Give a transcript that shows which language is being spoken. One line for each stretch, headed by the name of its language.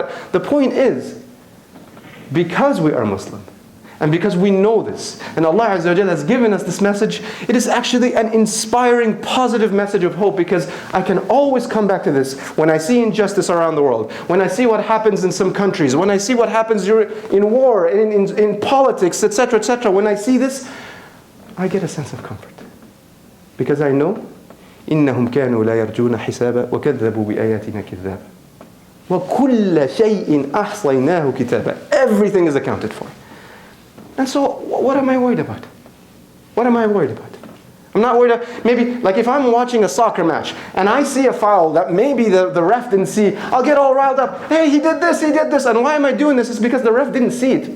English: But the point is, because we are Muslim, and because we know this, and Allah Azza wa Jal has given us this message, it is actually an inspiring, positive message of hope, because I can always come back to this when I see injustice around the world, when I see what happens in some countries, when I see what happens in war, in politics, etc., etc. When I see this, I get a sense of comfort. Because I know,
Arabic: إِنَّهُمْ كَانُوا لَا يَرْجُونَ حِسَابًا وَكَذَّبُوا بِآيَاتِنَا كِذَّابًا وَكُلَّ شَيْءٍ أَحْصَيْنَاهُ كِتَابًا.
English: Everything is accounted for. And so, what am I worried about? What am I worried about? I'm not worried about, maybe, like if I'm watching a soccer match, and I see a foul that maybe the ref didn't see, I'll get all riled up. Hey, he did this, and why am I doing this? It's because the ref didn't see it.